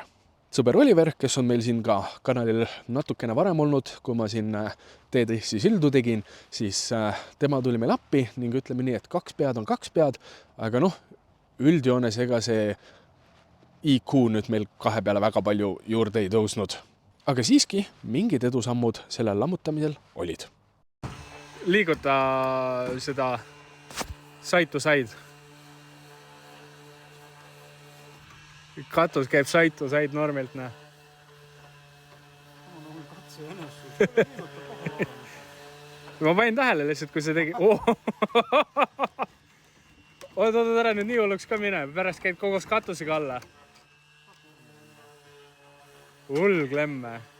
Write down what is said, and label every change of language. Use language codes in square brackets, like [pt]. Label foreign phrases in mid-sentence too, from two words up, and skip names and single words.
[et] Sõber Oliver, kes on meil siin ka kanalil natukene varem olnud, kui ma siin TDS-i sildu tegin, siis tema tuli meil appi ning ütleme nii, et 2 pead on 2 pead, aga noh, üldjoones ega see IQ nüüd meil 2 peale väga palju juurde ei tõusnud. Aga siiski mingid edusammud sellel lammutamisel olid. Liiguta seda [en] side to side. [et] Katus käib [en] side to side [et] normilt, näe. Ma panin tähele lihtsalt, kui see tegi... Oot, ära nüüd nii hulluks ka mine. Pärast käid koos katusega alla. Hull klemme.